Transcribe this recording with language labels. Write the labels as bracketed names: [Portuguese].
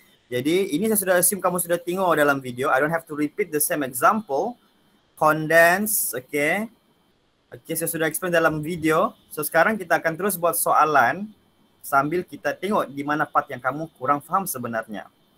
[Malay] Jadi ini saya sudah assume kamu sudah tengok dalam video. [English] I don't have to repeat the same example. [Malay] Condense, okay. Okay, saya sudah explain dalam video. So sekarang kita akan terus buat soalan sambil kita tengok di mana part yang kamu kurang faham sebenarnya.